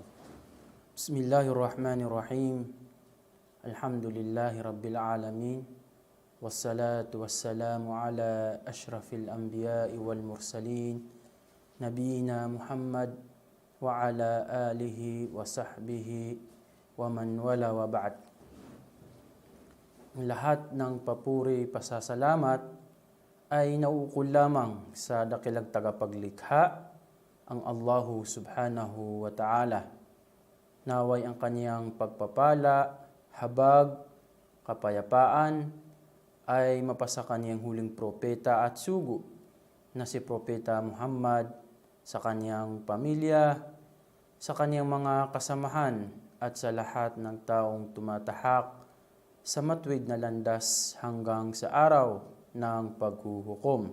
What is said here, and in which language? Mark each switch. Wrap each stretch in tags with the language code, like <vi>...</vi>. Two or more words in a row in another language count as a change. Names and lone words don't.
<ar>بسم الله الرحمن الرحيم. الحمد لله رب العالمين، والصلاة والسلام على أشرف الأنبياء والمرسلين نبينا محمد وعلى آله وصحبه ومن والاه وبعد.</ar> <tl>Lahat ng papuri, pasasalamat ay nauukol lamang sa dakilang tagapaglikha, ang</tl> <ar>الله سبحانه وتعالى.</ar> <tl>Naway ang kaniyang pagpapala, habag, kapayapaan ay mapasa kaniyang huling propeta at sugo na si Propeta Muhammad, sa kaniyang pamilya, sa kaniyang mga kasamahan at sa lahat ng taong tumatahak sa matuwid na landas hanggang sa araw ng paghuhukom.</tl>